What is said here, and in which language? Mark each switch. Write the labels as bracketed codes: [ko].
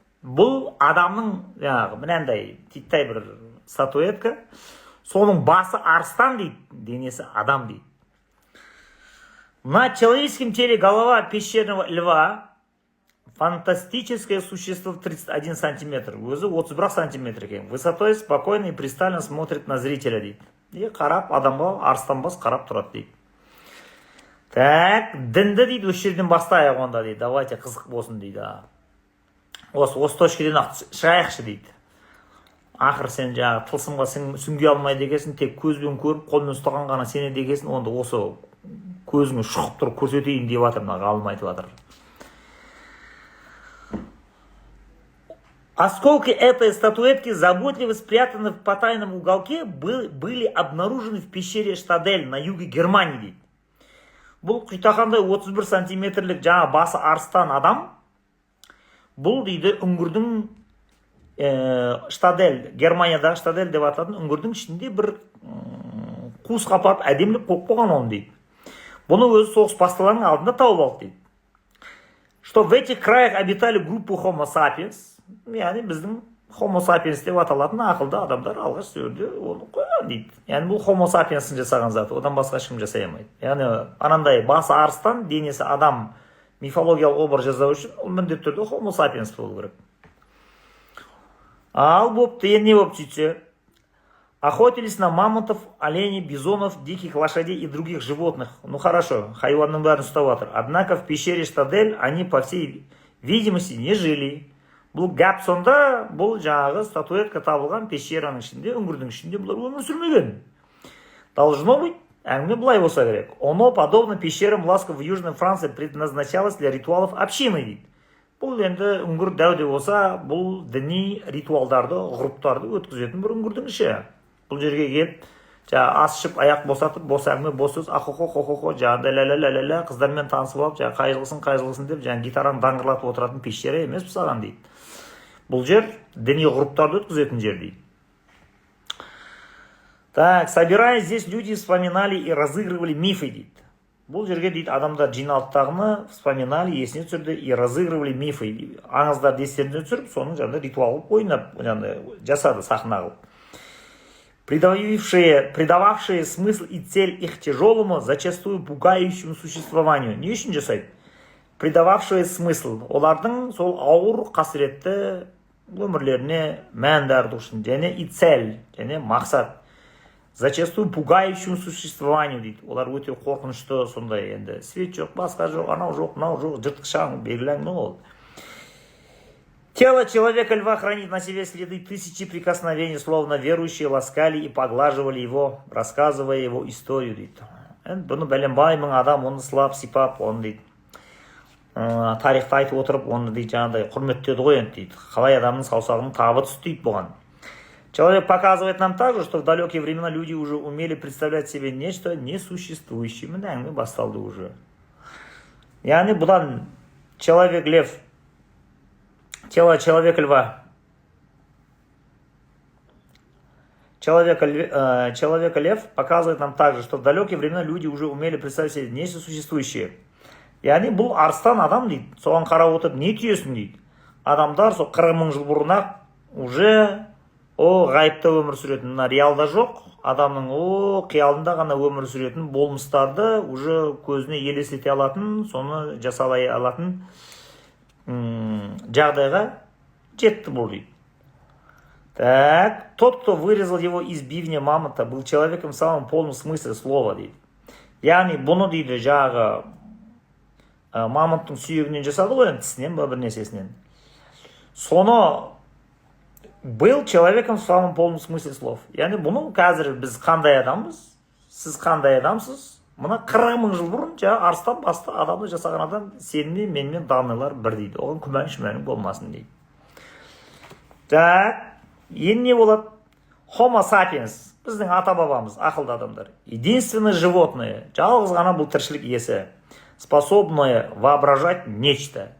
[kk] Бұл адамның, мынандай титтай бір статуэтка, соның басы арыстан, дейді, денесі адам, дейді. [ru] На человеческом теле голова пещерного льва, фантастическое существо в 31 сантиметр, [kk] өзі 31 сантиметр екен, [ru] высотой спокойно и пристально смотрит на зрителя, дейді. [kk] И қарап, адамға арыстан бас қарап тұрады, дейді. [ru] Так, [kk] дінді, дейді, осы жерден бастайық онда, дейді. [ru] Давайте [kk] қызық болсын, дейді. Осы точкеден шығайықшы, дейді. Ақыр сен жаңағы тылсымға сүңге алмайды екенсің, тек көзбен көріп, қолмен ұстаған ғана сенеді екенсің, онда осы көзіңі шұқып тұрып көрсетейін деп жатыр, ғалым айтып жатыр. [ru] Осколки этой статуэтки, заботливо спрятаны в потайном уголке, были обнаружены в пещере Штадель на юге Германии, дейді. [kk] Бұл құйтақандай 31 сантиметрлік жаңа басы арыстан адам, бұл, дейді, үңгірдің Штадель, Германиядағы Штадель деп ататын үңгірдің ішінде бір қуыс қапап әдемілік қойып қойған оны, дейді. Бұны өзі соғыс басталарының алдында тауып алды, дейді. [ru] Что в этих краях обитали группы Homo sapiens, [kk] яғни біздің Homo sapiens деп аталатын ақылды адамдар алғаш сөйледі, оны қойған, дейді. Яғни бұл Homo sapiensin жасаған заты, одан басқа ешкім жасай алмайды. Яғни анандай басы арыстан, денесі адам мифологиялық образ жасау үшін, ол міндетті түрде Homo sapiens болу керек. Ал бопты, енді не боп сөйтсе? [ru] Охотились на мамонтов, оленей, бизонов, диких лошадей и других животных. Ну хорошо, [kk] хайуанның бәрін ұстап жатыр. [ru] Однако в пещере Штадель они, по всей видимости, не жили. [kk] Бұл гәп сонда, бұл жаңағы статуэтка табылған пещераның ішінде, үңгірдің ішінде бұлар өмір сүрмеген. [ru] Должно быть, [kk] әңгіме былай болса керек. [ru] Оно, подобно пещерам Ласка в Южной Франции, предназначалось для ритуалов общины, дейді. [kk] Бұл енді үңгір дәуде болса, бұл діни ритуалдарды, ғұрыптарды өткізетін бір үңгірдің іші. Бұл жерге келіп, ас ішіп, аяқ босатып, бос әңгіме, бос сөз, ахо-хо-хо-хо-хо, жаңағыдай ля-ля-ля-ля-ля, қыздармен танысып алып, қайғылысын деп, гитараны даңғырлатып отыратын пещера емес саған, дейді. Бұл жер діни ғұрыптарды өткізетін жер, дейді. [ru] Так, собираясь, здесь люди вспоминали и разыгрывали мифы, дейді. [kk] Бұл жерге, дейді, адамдар жиналыптағыны [ru] вспоминали, [kk] есіне түсірді, [ru] и разыгрывали мифы. [kk] Аңыздар естеріне түсіріп, соның жаңында ритуал ойнап, жасады сахна қылып. [ru] Придававшие смысл и цель их тяжелому, зачастую пугающему существованию. [kk] Не үшін жасайды? [ru] Придававшие смысл. [kk] Олардың сол ауыр қасіретті өмірлеріне мәндарды үшін, және [ru] и цель, [kk] және мақсат. [ru] Зачастую пугающему существованию, дейді. [kk] Олар өте қорқынышты, сондай енді. Свет жоқ, басқа жоқ, анау жоқ, мынау жоқ, жыртқышаң, белгіләң, ол. [ru] Тело человека льва хранит на себе следы тысячи прикосновений, словно верующие ласкали и поглаживали его, рассказывая его историю, дейді. [kk] Бұны бәленбай мың адам, оны сылап, сипап, оны, дейді. Тарихты айтып отырып, оны, дейді, жаңағыдай құрметтеді ғой, дейді. Қалай адамның саусағының табы түсті, дейді, бұған. [ru] Человек показывает нам также, что в далекие времена люди уже умели представлять себе нечто несуществующее. [kk] Міне әңгіме басталды уже. Яғни бұдан [ru] человек-лев, тело человека-льва, человека-лев показывает нам также, что в далекие времена люди уже умели представить себе нечто существующее. [kk] Яғни бұл арыстан адам, дейді. Соған қарап отырып, не түйесің, дейді. адамдар сол 40 мың жыл бұрын-ақ уже ғайыпта өмір сүретін, мына реалда жоқ, адамның қиялында ғана өмір сүретін болмыстарды уже көзіне елестете алатын, соны жасалай алатын жағдайға жетті бұл дейді. [ru] Так, тот, кто вырезал его из бивня мамонта, был человеком в самом полном смысле слова дейді. [kk] Яғни бұны дейді жағы мамонттың сүйегінен жасады ғой, тісінен ба бір нәрсесінен. [ru] Соны был человеком в самом полном смысле слов. [kk] Яғни бұны қазір біз қандай адамбыз, сіз қандай адамсыз, мына 40 мың жыл бұрын арыстан басты адамды жасаған адам сенімен менімен данныйлар бір дейді. Оған күмән болмасын дейді. [ru] Так, [kk] енді не болады? Homo sapiens, біздің ата-бабамыз, ақылды адамдар. [ru] Единственное животное, [kk] жалғыз ғана бұл тіршілік иесі, [ru] способное воображать нечто.